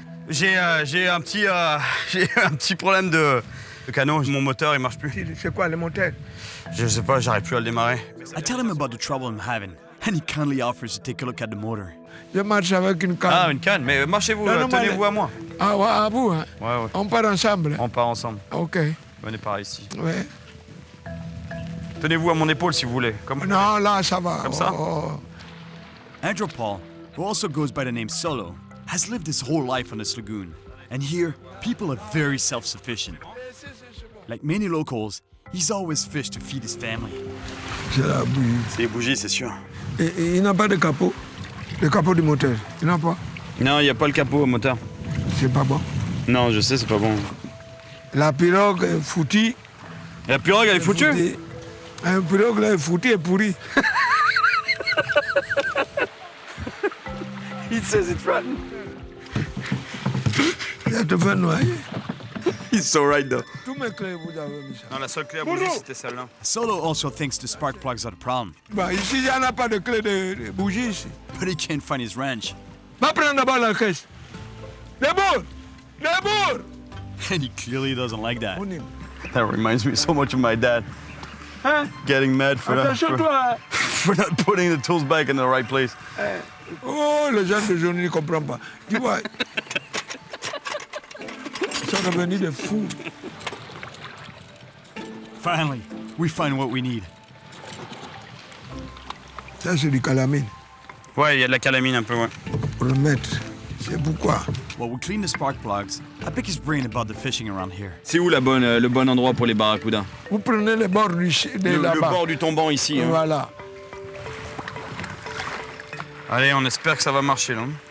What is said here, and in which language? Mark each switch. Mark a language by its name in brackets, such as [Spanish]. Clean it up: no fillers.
[French] J'ai un petit problème de canot. Mon moteur, il marche plus. C'est quoi le moteur? Je sais pas, j'arrive plus à le démarrer. [English] I tell him about the trouble I'm having, and he kindly offers to take a look at the motor. [French] Je marche avec une canne. Ah, une canne. Mais marchez-vous, Non, non, tenez-vous mais- à moi. Ah ouais, à vous, hein? Ouais, ouais. On part ensemble. On part ensemble. Ok. Venez par ici. Ouais. Tenez-vous à mon épaule si vous voulez. Comme... Non, là, ça va. Comme ça? Oh. [English] Andrew Paul, who also goes by the name Solo, has lived his whole life on this lagoon. And here, people are very self-sufficient. Like many locals, he's always fished to feed his family. [French] C'est la bouillie. C'est les bougies, c'est sûr. Et il n'a pas de capot. Le capot du moteur. Il n'a pas. Non, il n'y a pas le capot au moteur. C'est pas bon. Non, je sais, c'est pas bon. La pirogue est foutue. La pirogue, elle est foutue? Un pirogue là est foutu et pourri. [English] He says it's rotten. [French] Il va te faire noyer. [English] He's so right though. [French] Tous mes clés, vous avez mis ça. Non, la seule clé à bouger, c'était celle-là. [English] Solo also thinks the spark plugs are the problem, [French] Bah, ici, il n'y en a pas de clé de bougie ici. [English] but he can't find his wrench. [French] Va prendre d'abord la caisse. Debout! Debout! [English] And he clearly doesn't like that. [French] On y va. [English] That reminds me so much of my dad. [French] Hein? [English] Getting mad for [French] Attention, toi! [English] for not putting the tools back in the right place. [French] Oh, les gens de journée ne comprennent pas. Tu vois, ils sont devenus des fous. [English] Finally, we find what we need. [French] Ça, c'est du calamine. Ouais, il y a de la calamine un peu, ouais. Pour le mettre. C'est pourquoi. [English] While we clean the spark plugs, I pick his brain about the fishing around here. [French] C'est où le bon endroit pour les barracudas? Vous prenez les bords de Le là-bas. bord du tombant ici. Hein. Voilà. Allez, on espère que ça va marcher, là.